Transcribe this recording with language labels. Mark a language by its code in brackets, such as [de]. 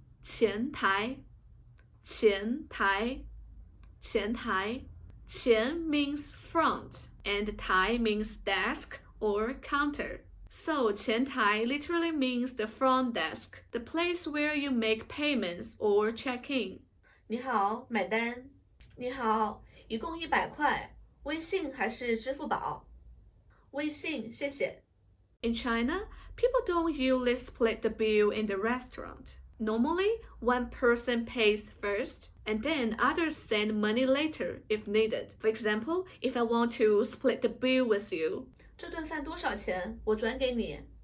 [zh] 前台。前台。前台。 [en] 前 means front, and 台 means desk or counter. So 前台 literally means the front desk, the place where you make payments or check in. [zh] 你好，买单。你好，一共100块，微信还是支付宝？微信，谢谢。 [en] In China, people don't usually split the bill in the restaurant. Normally, one person pays first, and then others send money later if needed. For example, if I want to split the bill with you, [zh] 这顿饭多少钱？我转给你。